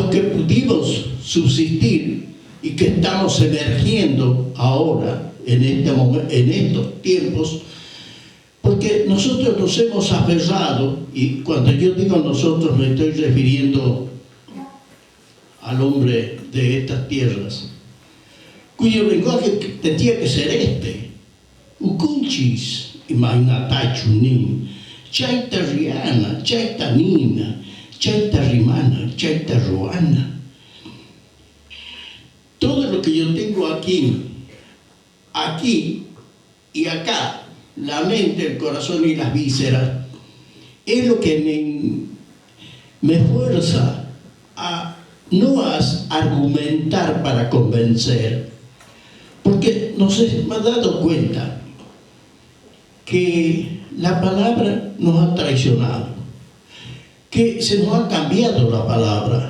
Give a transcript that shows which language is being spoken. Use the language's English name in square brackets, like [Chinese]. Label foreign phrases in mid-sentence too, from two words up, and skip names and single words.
[Spanish] que pudimos subsistir y que estamos emergiendo ahora en estos tiempos, porque nosotros nos hemos aferrado, y cuando yo digo nosotros me estoy refiriendo al hombre de estas tierras, cuyo lenguaje tendría que ser este: [Quechua] Ukunchis imainatachunin, chaita riana, chaita nina, chaita rimana, chaita ruana. [Spanish] Todo lo que yo tengo aquí y acá, la mente, el corazón y las vísceras, es lo que me fuerza a no argumentar para convencer, porque me he dado cuenta que la palabra nos ha traicionado, que se nos ha cambiado la palabra.